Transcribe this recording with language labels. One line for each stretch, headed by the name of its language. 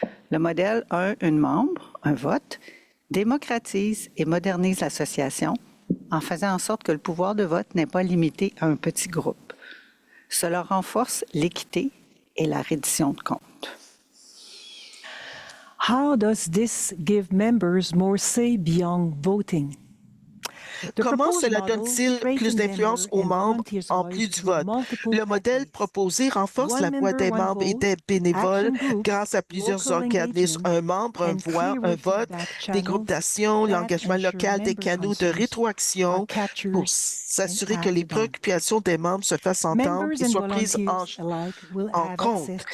French: Le modèle 1, une membre, un vote, démocratise et modernise l'association en faisant en sorte que le pouvoir de vote n'est pas limité à un petit groupe. Cela renforce l'équité et la reddition de comptes.
English: How does this give members more say beyond voting?
French: Comment cela donne-t-il plus d'influence aux membres en plus du vote? Le modèle proposé renforce la voix des membres et des bénévoles grâce à plusieurs organismes. Un membre, un voix, un vote, des groupes d'action, l'engagement local, des canaux de rétroaction pour s'assurer que les préoccupations des membres se fassent entendre et soient prises en compte.